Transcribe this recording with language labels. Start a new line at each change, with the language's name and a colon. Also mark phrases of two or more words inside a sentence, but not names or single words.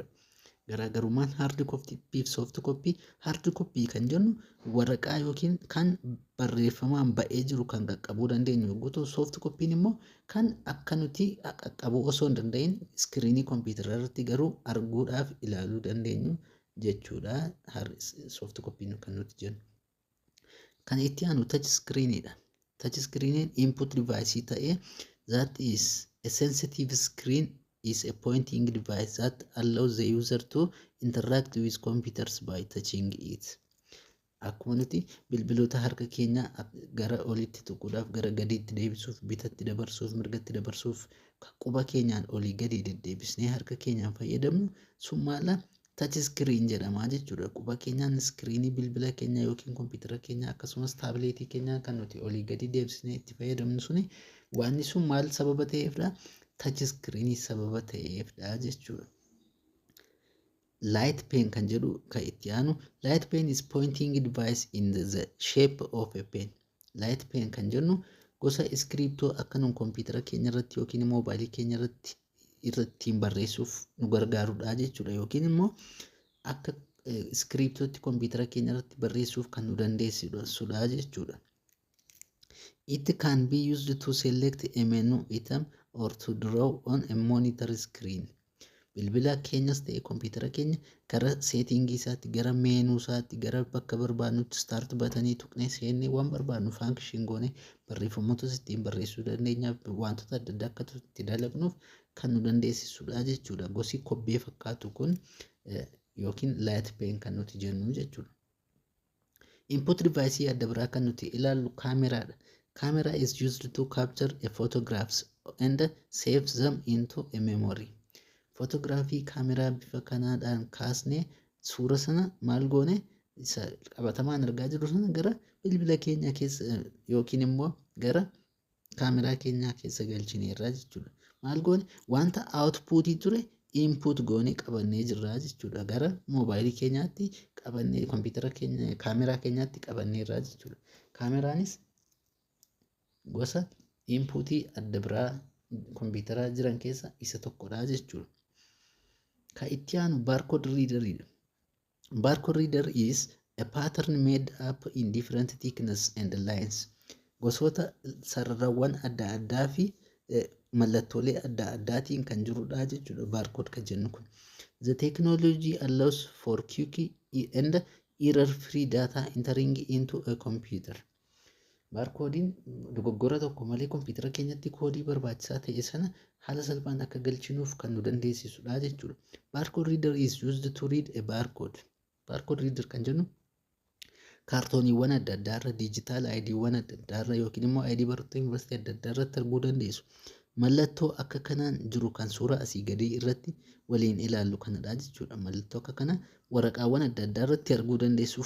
Oromo: Garaagarummaan hard koppii fi soft koppii, hard koppii kan jennu waraqaa yookiin kan barreeffamaan ba'ee jiru kan qaqqabuu dandeenyu yogguu ta'u, soft koppiin immoo kan akka nuti qaqqabuu osoo hin danda'in iskiriinii kompiitara irratti garuu arguudhaaf ilaaluu dandeenyu jechuudha. Soft koppiin kan nuti jennu. Kan itti aanu
English: touch screenidha. Touch screen input device ta'ee that is a sensitive screen is a pointing device that allows the user to interact with computers by touching it.
Oromo: Akkuma nuti bilbiloota harka keenya gara olitti tuquudhaaf gara gadiitti deebisuuf bitatti dabarsuuf mirgatti dabarsuuf quba keenyaan olii gadi deddeebisnee harka keenyaan fayyadamnu sun maala
English: touch screen
Oromo: jedhama jechuudha. Quba keenyaan iskiriinii bilbila keenya yookiin kompiitara keenya akkasumas taabileetii keenya kan nuti olii gadi deebisnee itti fayyadamnu suni waan sun maal sababa ta'eefdha?
English: Touch screen
Oromo: sababa ta'eefdha jechuudha.
English: Light pen
Oromo: kan jedhu kan itti aanu.
English: Light pen is pointing device in the shape of a pen. Light pen
Oromo: kan jennu gosa iskiriiptoo akka nun kompiitara keenya irratti yookiin moobaayilii keenya irratti barreessuuf nu gargaarudha jechuudha. Yookiin immoo akka iskiriiptootti kompiitara keenya irratti barreessuuf kan nu dandeessudha jechuudha.
English: It can be used to select a menu item or to draw on a monitor screen.
Oromo: Bilbila keenyas ta'e kompiitara keenya gara seetingii isaatti, gara meenuu isaatti, gara bakka barbaadnutti start batanii tuqnee seennee waan barbaadnu function goone barreeffamoota ittiin barreessuu dandeenyaaf wantoota adda addaa akka itti dalagnuuf kan nu dandeessisudha jechuudha. Gosi kobbee fakkaatu kun yookiin
English: light pen
Oromo: kan nuti jennu jechuudha.
English: Input device
Oromo: adda biraa kan nuti ilaallu kaameraadha.
English: Camera is used to capture a photographs and save them into a memory.
Oromo: Fotograafii kaameraa bifa kanaadhaan kaasnee suura sana maal goone isa qabatamaan argaa jirru sana gara bilbila keenya keessa yookiin immoo gara kaameraa keenyaa keessa galchineerra jechuudha. Maal goone wanta outputii ture input goone qabannee jirra jechuudha. Gara moobaayilii keenyaatti qabannee kompiitara keenya kaameraa keenyaatti qabanneerra jechuudha. Kaameraanis gosa inputii adda biraa kompiitara jiran keessa isa tokkodha jechuudha. Kan itti aanu
English: barcode reader. Barcode reader is a pattern made up in different thickness and lines.
Oromo: Gosoota sararawwan adda addaa fi mallattoolee adda addaatiin kan jirudha jechuudha barcode kan jennu kun.
English: The technology allows for quick and error-free data entering into a computer.
Oromo: Barkoodiin dogoggora tokko malee kompiitara keenyatti koodii barbaachisaa ta'e sana haala salphaan akka galchinuuf kan nu dandeessisudha jechuudha.
English: Barcode reader is used to read a barcode. Barcode reader
Oromo: kan jennu kaartooniiwwan adda addaarra diijitaal ID'wwan adda addaarra yookiin immoo ID barattoota yuunivarsiitii adda addaarratti arguu dandeessu. Mallattoo akka kanaan jiru kan suura asii gadii irratti waliin ilaallu kanadha jechuudha. Mallattoo akka kana waraqaawwan adda addaarratti arguu dandeessu.